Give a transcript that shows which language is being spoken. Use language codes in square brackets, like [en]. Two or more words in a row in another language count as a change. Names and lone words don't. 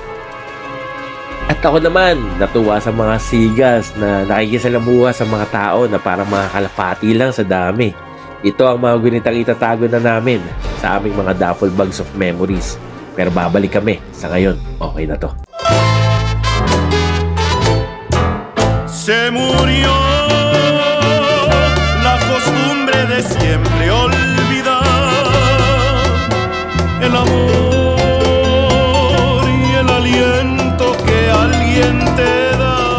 [tl] At ako naman, natuwa sa mga seagulls na nakikisalamuha sa mga tao na parang mga kalapati lang sa dami. Ito ang mga gunitang itatago na namin sa aming mga [en] duffel bags of memories. [tl] Pero babalik kami sa ngayon. Okay na to. [es] Se murió la costumbre de siempre olvidar el amor y el aliento que alguien te da.